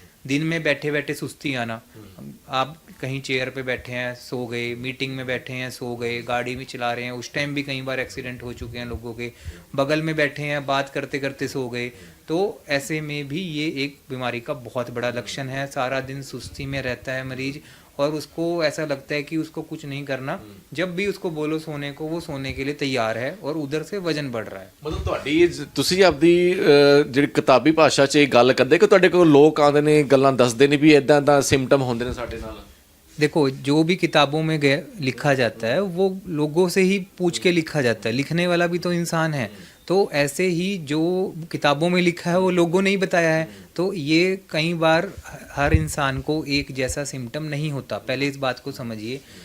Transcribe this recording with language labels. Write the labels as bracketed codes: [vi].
[hi] दिन में बैठे बैठे सुस्ती आना, आप कहीं चेयर पे बैठे हैं सो गए, मीटिंग में बैठे हैं सो गए, गाड़ी भी चला रहे हैं उस टाइम भी कई बार एक्सीडेंट हो चुके हैं लोगों के, बगल में बैठे हैं बात करते करते सो गए, तो ऐसे में भी ये एक बीमारी का बहुत बड़ा लक्षण है। सारा दिन सुस्ती में रहता है मरीज और उसको ऐसा लगता है कि उसको कुछ नहीं करना, जब भी उसको बोलो सोने को वो सोने के लिए तैयार है और उधर से वजन बढ़ रहा है। [pa] ਮਤਲਬ ਤੁਹਾਡੀ ਤੁਸੀਂ ਆਪਦੀ ਜਿਹੜੀ ਕਿਤਾਬੀ ਭਾਸ਼ਾ 'ਚ ਇਹ ਗੱਲ ਕਰਦੇ ਕਿ ਤੁਹਾਡੇ ਕੋਲ ਲੋਕ ਆਉਂਦੇ ਨੇ ਗੱਲਾਂ ਦੱਸਦੇ ਨੇ ਵੀ ਇਦਾਂ ਦਾ ਸਿੰਪਟਮ ਹੁੰਦੇ ਨੇ ਸਾਡੇ ਨਾਲ? [hi] देखो, जो भी किताबों में लिखा जाता है वो लोगों से ही पूछ के लिखा जाता है, लिखने वाला भी तो इंसान है। तो ऐसे ही जो किताबों में लिखा है वो लोगों ने ही बताया है। तो ये कई बार हर इंसान को एक जैसा सिम्टम नहीं होता, पहले इस बात को समझिए।